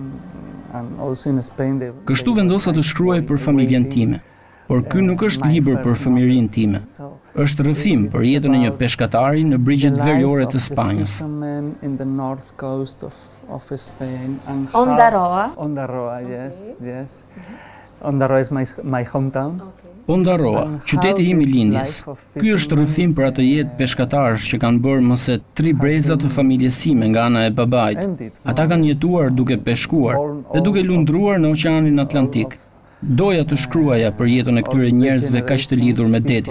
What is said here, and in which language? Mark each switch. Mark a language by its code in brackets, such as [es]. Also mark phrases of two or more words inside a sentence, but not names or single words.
[sq] Kështu vendosa të shkruaj për familjen time. Por ky nuk është libër për fëmijërinë time. Është rrëfim për jetën e një peshkatari në brigjet veriore të Spanjës. Ondarroa, [en] yes. Ondarroa is my hometown. [sq] Ondarroa, qyteti im I lindjes. Ky është rrëfim për atë jetë peshkatarësh që kanë bërë më se 3 breza të familjes sime nga ana e babait. Ata kanë jetuar duke peshkuar dhe duke lundruar në Oqeanin Atlantik. Doja të shkruaja për jetën e këtyre njerëzve kaq të lidhur me detin.